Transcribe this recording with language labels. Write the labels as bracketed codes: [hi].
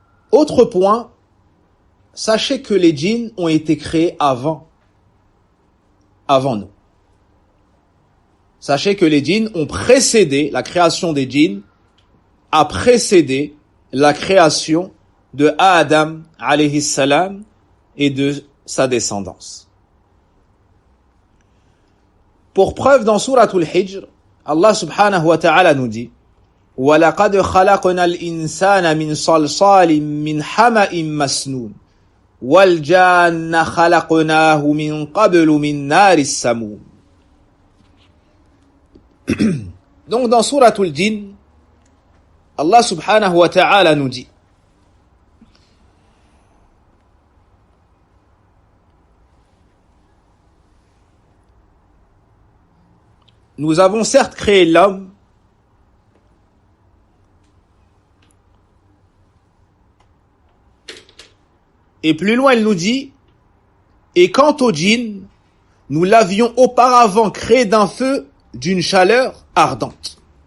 [fr] Autre point, sachez que les djinns ont été créés avant nous. Sachez que les djinns ont précédé, la création des djinns a précédé la création de Adam alayhi salam et de sa descendance. Pour preuve, dans Souratul Hijr, Allah subhanahu wa ta'ala nous dit [ar] وَلَقَدْ خَلَقْنَا الْإِنسَانَ مِنْ صَلْصَالٍ مِنْ حَمَإٍ مَسْنُونٍ وَالْجَانَّ خَلَقْنَاهُ مِنْ قَبْلُ مِنْ نَارِ السَّمُومِ. [fr] Donc dans Souratul Jinn, Allah subhanahu wa ta'ala nous dit nous avons certes créé l'homme et plus loin il nous dit et quant au djinn, nous l'avions auparavant créé d'un feu d'une chaleur ardente.